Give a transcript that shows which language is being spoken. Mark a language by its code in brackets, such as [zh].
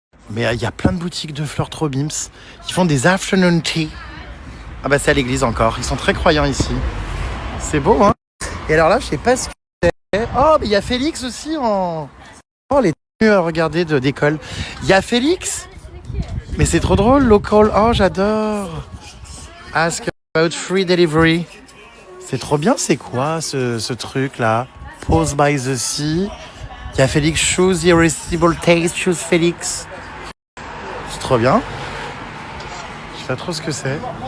[fr] Mais il y a plein de boutiques de fleurs trop bims. Ils font des afternoon tea. Ah bah c'est à l'église encore. Ils sont très croyants ici. C'est beau, hein? Et alors là, je sais pas ce que c'est. Oh, mais il y a Félix aussi en... Oh, les tenues, regardez, d'école. Il y a Félix. Mais c'est trop drôle, local. Oh, j'adore. [en] Ask about free delivery. [fr] C'est trop bien, c'est quoi ce truc là? [en] Pause by the sea. [fr] Il y a Félix, [en] choose irresistible taste, choose Félix. [fr] C'est trop bien. Je sais pas trop ce que c'est.